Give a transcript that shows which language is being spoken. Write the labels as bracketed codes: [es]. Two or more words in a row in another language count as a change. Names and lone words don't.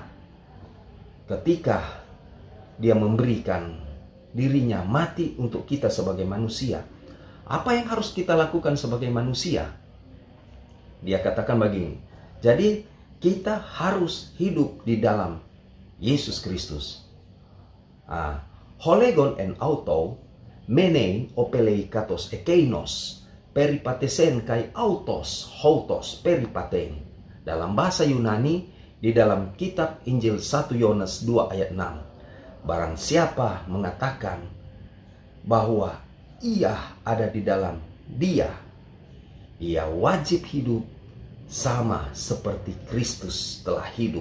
[id] Ketika dia memberikan dirinya mati untuk kita sebagai manusia, apa yang harus kita lakukan sebagai manusia? Dia katakan begini, jadi kita harus hidup di dalam Yesus Kristus. [el] ὁ λέγων ἐν αὐτῷ μένειν ὀφείλει καθὼς ἐκεῖνος περιεπάτησεν καὶ αὐτὸς οὕτως περιπατεῖν. [id] Dalam bahasa Yunani, di dalam kitab Injil 1 Yohanes 2 ayat 6. Barang siapa mengatakan bahwa ia ada di dalam Dia, ia wajib hidup sama seperti Kristus telah hidup.